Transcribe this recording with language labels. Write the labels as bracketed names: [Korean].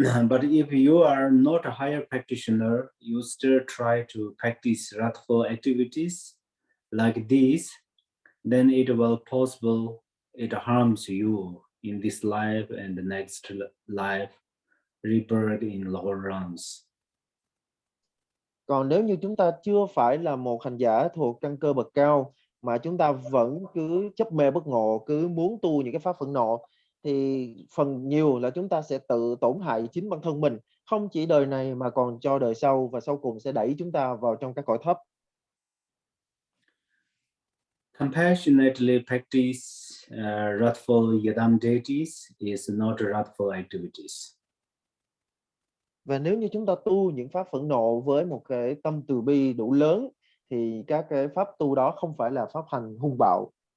[English] But if you are not a higher practitioner, you still try to practice wrathful activities like these, then it will possible it harms you in this life and the next life, rebirth in lower realms. [Vietnamese] Còn nếu như chúng ta chưa phải là một hành giả thuộc căn cơ bậc cao mà chúng ta vẫn cứ chấp mê bất ngộ, cứ muốn tu những cái pháp phẫn nộ, thì phần nhiều là chúng ta sẽ tự tổn hại chính bản thân mình, không chỉ đời này mà còn cho đời sau, và sau cùng sẽ đẩy chúng ta vào trong các cõi thấp. [English] Compassionately practice wrathful yadam deities is not wrathful activities. [Vietnamese] Và nếu như chúng ta tu những pháp phẫn nộ với một cái tâm từ bi đủ lớn thì các cái pháp tu đó không phải là pháp hành hung bạo.